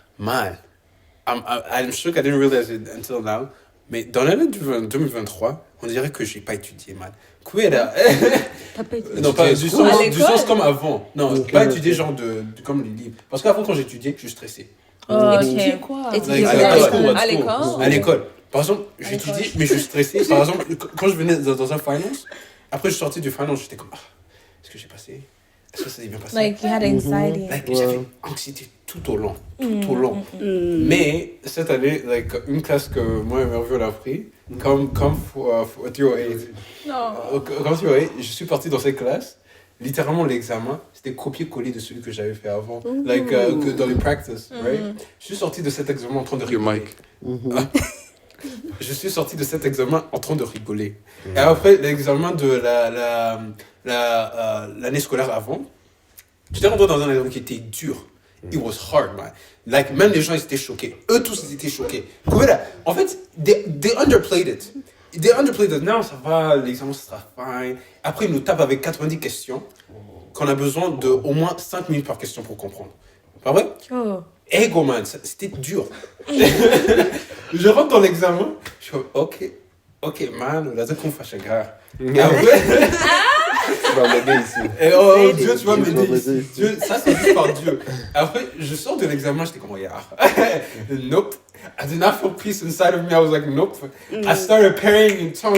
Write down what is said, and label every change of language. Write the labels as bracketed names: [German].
[English] Man, I'm sure I didn't realize it until now. [French] Mais dans l'année 2023, on dirait que j'ai pas étudié, man. T'as pas étudié? Non, pas du sens comme avant. Non, pas étudier genre comme les livres. Parce qu'avant, quand j'étudiais, je stressais. Étudier quoi? À l'école? À l'école. Par exemple, j'étudiais, mais je stressais. Par exemple, quand je venais dans un finance, après je sortais du finance, j'étais comme, est-ce que j'ai passé? Est-ce que ça s'est bien passé? [English] Like, you had anxiety. [French] J'avais anxiété tout au long. Mais cette année, une classe que moi et Merville on a pris, comme for Theo 8. Comme Theo 8, je suis parti dans cette classe. Littéralement, l'examen, c'était copier-coller de celui que j'avais fait avant. Que dans les practices, right? Je suis sorti de cet examen en train de rigoler. Je suis sorti de cet examen en train de rigoler. Et après, l'examen de l'année scolaire avant, j'étais rentré dans un examen qui était dur. [English] It was hard, man. [French] Like, même les gens, ils étaient choqués. Eux tous, ils étaient choqués. En fait, [English] they underplayed it. [French] Non, ça va, l'examen, ça sera fine. Après, ils nous tapent avec 90 questions qu'on a besoin de au moins 5 minutes par question pour comprendre. Pas vrai? Ego, man, c'était dur. Je rentre dans l'examen, je suis comme, ok, man, laisse qu'on fasse gars. Après... Tu vas m'aider ici. Et Dieu, tu vas m'aider ici. Dieu, ça, c'est juste par Dieu. Après, je sors de l'examen, j'étais comme, nope. [English] I did not feel peace inside of me. I was like, nope. I started praying in tongues.